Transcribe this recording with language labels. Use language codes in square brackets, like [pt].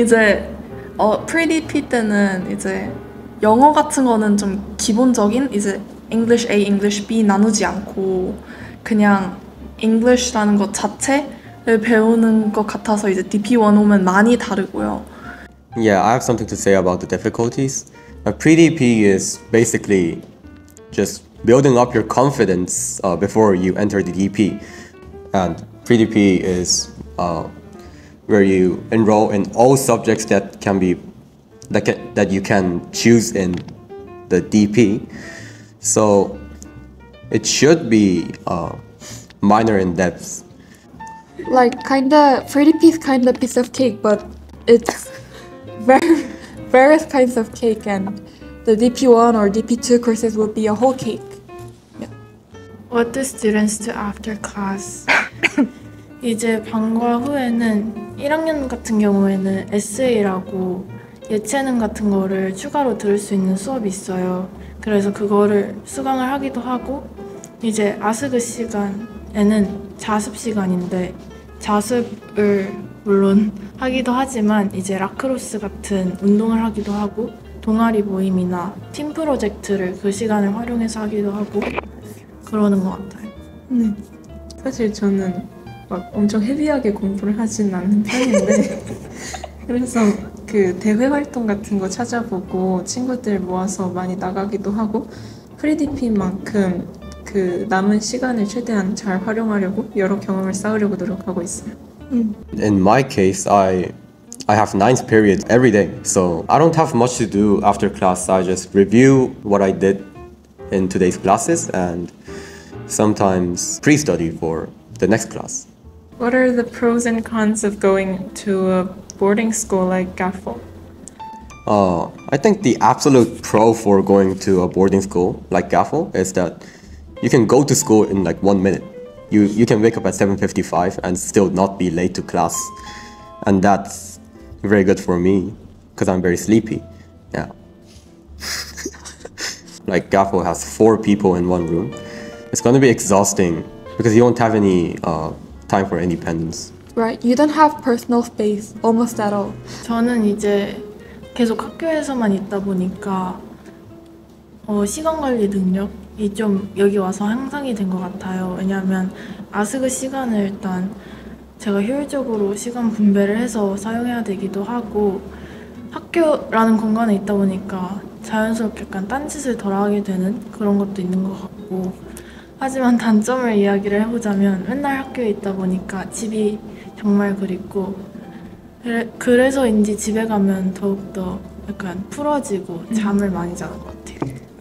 [ko] 이제 pre-DP 때는 이제 영어 같은 거는 좀 기본적인 이제 English A, English B 나누지 않고 그냥 English라는 것 자체를 배우는 것 같아서 이제 DP1 오면 많이 다르고요. [en] Yeah, I have something to say about the difficulties. Pre-DP is basically just building up your confidence before you enter the DP. And pre-DP is where you enroll in all subjects that you can choose in the DP. So it should be minor in depth. Like pre-DP is kinda piece of cake, but it's various kinds of cake, and the DP1 or DP2 courses will be a whole cake. What do students do after class? [ko] 이제 방과 후에는 1학년 같은 경우에는 에세이라고 예체능 같은 거를 추가로 들을 수 있는 수업이 있어요. 그래서 그거를 수강을 하기도 하고 이제 아스그 시간에는 자습 시간인데 자습을 물론 하기도 하지만 이제 라크로스 같은 운동을 하기도 하고 동아리 모임이나 팀 프로젝트를 그 시간을 활용해서 하기도 하고 그러는 것 같아요. 사실 저는 막 엄청 헤비하게 공부를 하진 않는 편인데 그래서 그 대회 활동 같은 거 찾아보고 친구들 모아서 많이 나가기도 하고 프리-DP만큼 그 남은 시간을 최대한 잘 활용하려고 여러 경험을 쌓으려고 노력하고 있어요. [en] In my case, I have ninth period every day, so I don't have much to do after class. I just review what I did in today's classes and sometimes pre-study for the next class. What are the pros and cons of going to a boarding school like GAFL? I think the absolute pro for going to a boarding school like GAFL is that you can go to school in like 1 minute. You can wake up at 7:55 and still not be late to class, and that's very good for me because I'm very sleepy. Yeah. Like GAFL has 4 people in one room. It's going to be exhausting because you don't have any time for independence. Right, you don't have personal space almost at all. [ko] 저는 이제 계속 학교에서만 있다 보니까 시간 관리 능력이 좀 여기 와서 향상이 된 것 같아요. 왜냐하면 아스그 시간을 일단 제가 효율적으로 시간 분배를 해서 사용해야 되기도 하고 학교라는 공간에 있다 보니까 자연스럽게 약간 딴짓을 덜 하게 되는 그런 것도 있는 것 같고 하지만 단점을 이야기를 해보자면 맨날 학교에 있다 보니까 집이 정말 그립고 그래서인지 집에 가면 더욱더 약간 풀어지고 잠을 많이 자는 것 같아요.